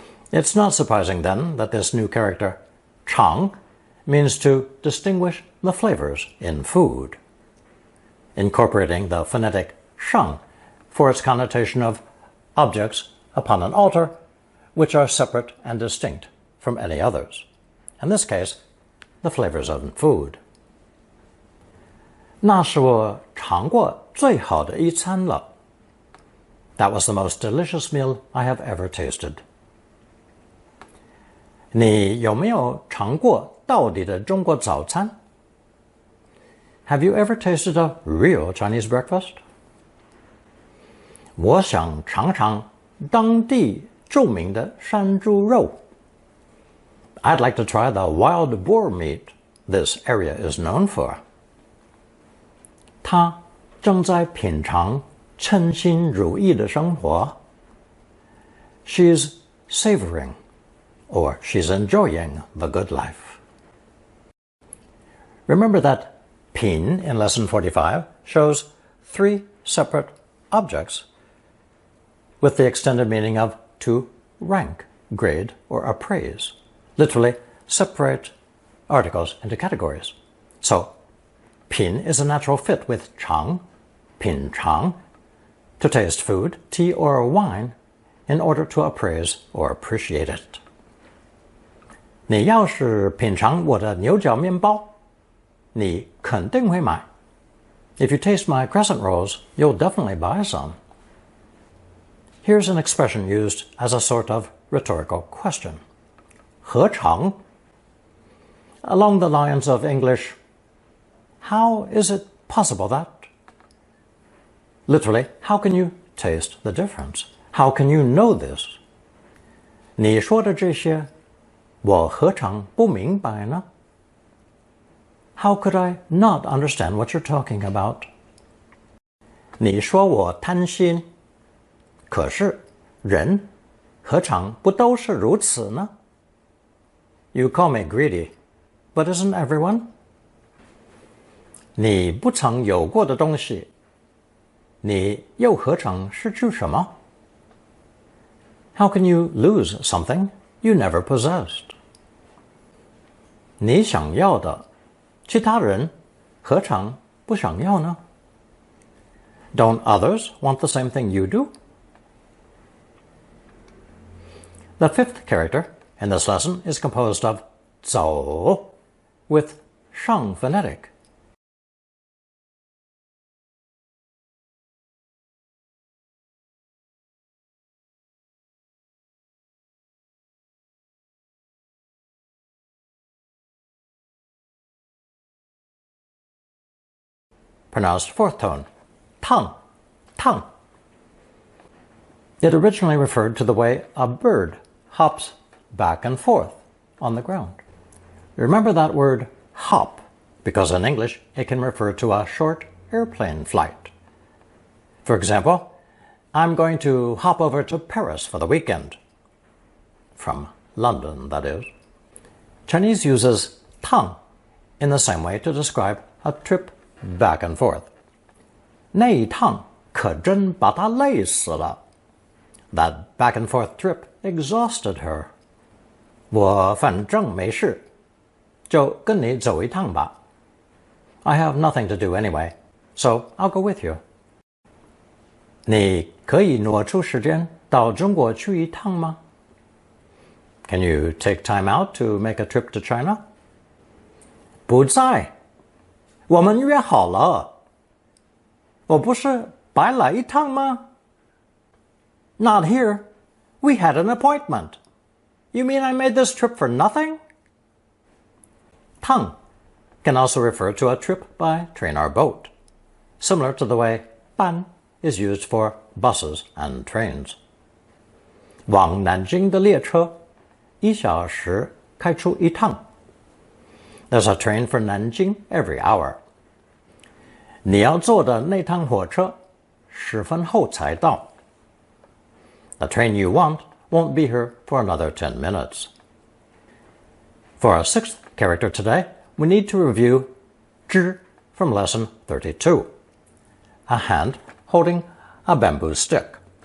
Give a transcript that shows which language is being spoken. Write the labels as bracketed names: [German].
[English] It's not surprising then that this new character, chang, means to distinguish the flavors in food, incorporating the phonetic sheng for its connotation of objects upon an altar which are separate and distinct from any others. In this case, the flavors of food. [Chinese] 那是我尝过最好的一餐了. [English] That was the most delicious meal I have ever tasted. [Chinese] 你有没有尝过道地的中国早餐? [English] Have you ever tasted a real Chinese breakfast? [Chinese] 我想尝尝当地著名的山猪肉. [English] I'd like to try the wild boar meat this area is known for. [Chinese] 他正在品尝称心如意的生活. [English] She's savoring, or she's enjoying the good life. Remember that 品 in lesson 45 shows three separate objects with the extended meaning of to rank, grade, or appraise. Literally, separate articles into categories. So, 品 is a natural fit with chang, 品尝, to taste food, tea, or wine in order to appraise or appreciate it. [Chinese] 你要是品尝我的牛角面包，你肯定会买. [English] If you taste my crescent rolls, you'll definitely buy some. Here's an expression used as a sort of rhetorical question. [Chinese] 何尝? [English] Along the lines of English, how is it possible that? Literally, how can you taste the difference? How can you know this? [Chinese] 你说的这些，我何尝不明白呢? [English] How could I not understand what you're talking about? [Chinese] 你说我贪心，可是人何尝不都是如此呢? [English] You call me greedy, but isn't everyone? [Chinese] 你不曾有过的东西，你又何尝失去什么? [English] How can you lose something you never possessed? [Chinese] 你想要的，其他人何尝不想要呢? [English] Don't others want the same thing you do? The fifth character in this lesson is composed of 走 with sheng phonetic. Pronounced fourth tone, tang, tang. It originally referred to the way a bird hops back and forth on the ground. Remember that word hop, because in English it can refer to a short airplane flight. For example, I'm going to hop over to Paris for the weekend. From London, that is. Chinese uses 趟 in the same way to describe a trip back and forth. [Chinese] 那一趟可真把她累死了. [English] That back and forth trip exhausted her. [Chinese] 我反正没事，就跟你走一趟吧. [English] I have nothing to do anyway, so I'll go with you. [Chinese] 你可以挪出时间到中国去一趟吗? [English] Can you take time out to make a trip to China? [Chinese] 不在，我们约好了。我不是白来一趟吗? [English] Not here. We had an appointment. You mean I made this trip for nothing? 趟 can also refer to a trip by train or boat, similar to the way 班 is used for buses and trains. [Chinese] 往南京的列车1小时开出一趟. [English] There's a train for Nanjing every hour. [Chinese] 你要坐的那趟火车10分后才到. [English] The train you want won't be here for another 10 minutes. For our sixth character today, we need to review 知 from lesson 32, a hand holding a bamboo stick.